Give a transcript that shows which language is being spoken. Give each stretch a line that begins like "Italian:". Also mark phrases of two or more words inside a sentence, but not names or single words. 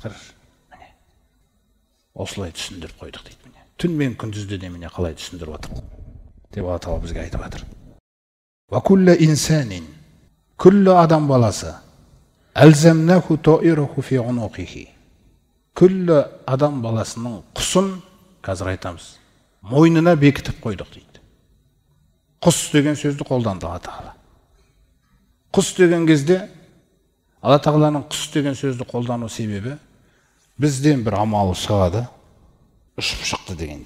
Kazakh: Қарашы, міне осылай түсіндіріп қойдық дейді. Міне түн мен күндізді де міне қалай түсіндіріп жатыр деп Алла Тағала бізге айтып жатыр.
Arabic: وكل إنسان,
Kazakh: күллі адам баласы,
Arabic: ألزمناه طائره في عنقه.
Kazakh: Күллі адам баласының құсын, қазір айтамыз, мойнына бекітіп қойдық дейді. Құс деген сөзді қолданды Алла Тағала. Құс деген кезде Алла Тағаланың құс деген сөзді қолдану себебі бізден бір амалы шығады, ұшып шықты дегендей.